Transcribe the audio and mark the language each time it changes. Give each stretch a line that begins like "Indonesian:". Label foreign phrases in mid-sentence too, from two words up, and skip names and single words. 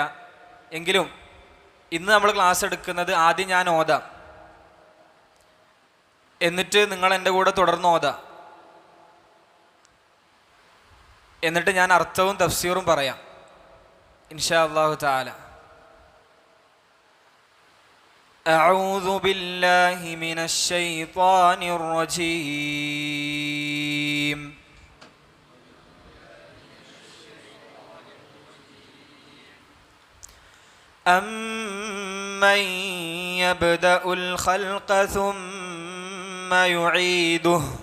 Malayalam: എങ്കിലും ഇന്ന് നമ്മൾ ക്ലാസ് എടുക്കുന്നത് ആദ്യം ഞാൻ ഓതാം, എന്നിട്ട് നിങ്ങൾ എൻ്റെ കൂടെ തുടർന്ന് ഓതാം, എന്നിട്ട് ഞാൻ അർത്ഥവും തഫ്സീറും പറയാം
Arabic: إن شاء الله تعالى. أعوذ بالله من الشيطان الرجيم. أمن يبدأ الخلق ثم يعيده